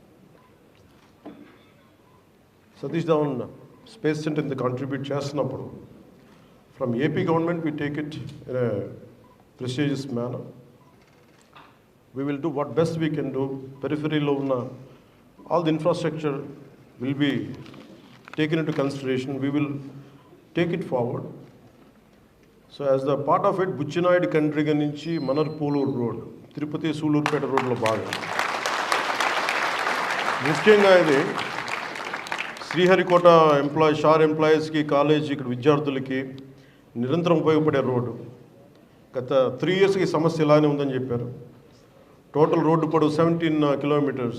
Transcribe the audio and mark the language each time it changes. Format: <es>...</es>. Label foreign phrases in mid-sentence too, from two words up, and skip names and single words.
<en>Satish Dhawan Space Center in the contribute chestinappudu from AP government we take it in a prestigious manner. We will do what best we can do. Periphery</en> <te>లో ఉన్న</te> <en>all the infrastructure will be taken into consideration. We will take it forward. So as the part of it,</en> <te>బుచ్చినాయుడు కండ్రిగ నుంచి మనార్పోలూర్ రోడ్, తిరుపతి సూళ్లూరుపేట రోడ్ లో భాగం. ముఖ్యంగా ఇది శ్రీహరికోట షార్ ఎంప్లాయీస్కి కాలేజ్ ఇక్కడ విద్యార్థులకి నిరంతరం ఉపయోగపడే రోడ్డు. గత 3 ఇయర్స్కి సమస్య ఇలానే ఉందని చెప్పారు. టోటల్ రోడ్డు పొడవు 17 కిలోమీటర్స్.</te>